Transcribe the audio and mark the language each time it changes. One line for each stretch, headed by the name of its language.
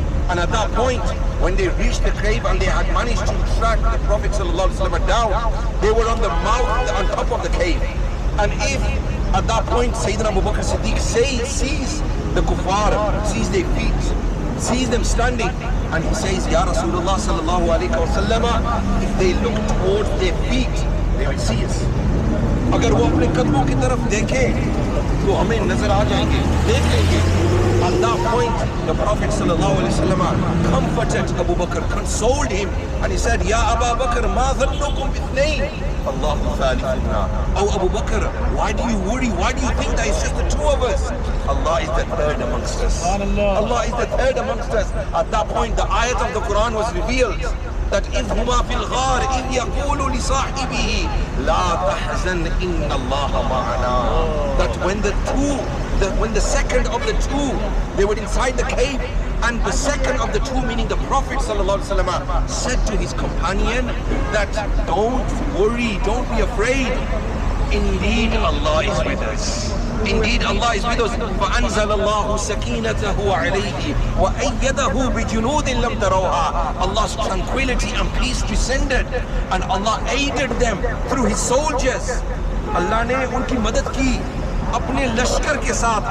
English: And at that point, when they reached the cave and they had managed to track the Prophet ﷺ down, they were on the mouth, on top of the cave. And if at that point Sayyidina Abu Bakr Siddiq sees the kuffar, sees their feet, sees them standing, and he says, Ya Rasulullah sallallahu alayhi wa sallam, if they look towards their feet, they will see us.
Urdu: اگر وہ اپنے قدموں کی طرف دیکھیں تو ہمیں نظر آ جائیں گے, دیکھ لیں گے.
English: At that point, the Prophet sallallahu alayhi wa sallam comforted Abu Bakr, consoled him, and he said, Ya Abu Bakr,
Arabic: ma dhannukum bithnayn, Allahu thalithuna.
English: Oh Abu Bakr, why do you worry? Why do you think that it's just the two of us? Allah is the third amongst us. Allah is the third amongst us. At that point, the ayat of the Quran was revealed, that
Arabic: إِذْ هُمَا فِي الْغَارِ إِذْ يَقُولُ لِصَاحِبِهِ لَا تَحْزَنْ إِنَّ اللَّهَ مَعَنَا.
English: That when the two when the second of the two, they were inside the cave, and the second of the two, meaning the Prophet ﷺ, said to his companion that don't worry, don't be afraid. Indeed, Allah is with us. Indeed, Allah is with us.
Arabic: فَأَنزَلَ اللَّهُ سَكِينَتَهُ عَلَيْهِ وَأَيَّدَهُ بِجُنُودٍ لَمْ تَرَوْهَا.
English: Allah's tranquility and peace descended, and Allah aided them through His soldiers.
Urdu: Allah نے ان کی مدد کی اپنے لشکر کے ساتھ.